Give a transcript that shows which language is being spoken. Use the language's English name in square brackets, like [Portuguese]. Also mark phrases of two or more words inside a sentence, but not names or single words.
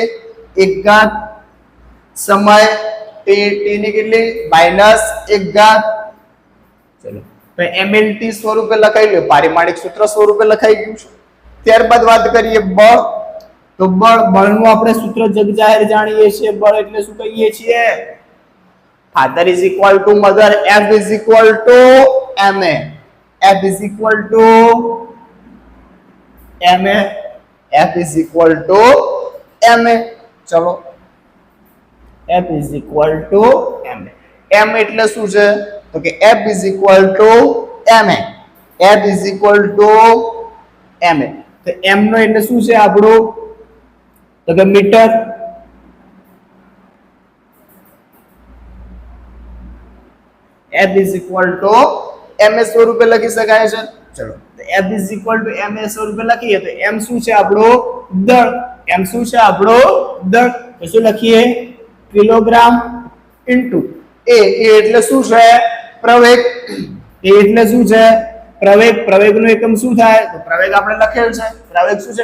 [Gujarati] 1 ઘાત। સમય t ની કેટલી? -1 ઘાત। ચલો તો mlt સ્વરૂપે લખાઈ લો, પારિમાણિક સૂત્ર સ્વરૂપે લખાઈ ગયું છે। ત્યારબાદ વાત કરીએ બળ। તો બળનું આપણે સૂત્ર જગ જાહેર જાણીએ છીએ। બળ એટલે શું કહીએ છીએ? [English] father is equal to mother, F is equal to ma, F is equal to ma, F is equal to ma। ચલો F is equal to ma। [Gujarati] m એટલે શું છે? તો કે [English] F is equal to ma, F is equal to ma। [Gujarati] તો m નો એટલે શું છે આપણું? તો કે મીટર। [English] F is equal to ma [Gujarati] સ્વરૂપે લખી શકાય છે। ચલો તો [English] F is equal to ma [Gujarati] સ્વરૂપે લખીએ તો m શું છે આપણું? દળ। m શું છે આપણું? દળ। તો શું લખીએ? [English] kilogram into [Gujarati] a એટલે શું છે? પ્રવેગ। a એટલે શું છે? પ્રવેગ। પ્રવેગનો એકમ શું થાય? તો પ્રવેગ આપણે લખેલ છે। પ્રવેગ શું છે?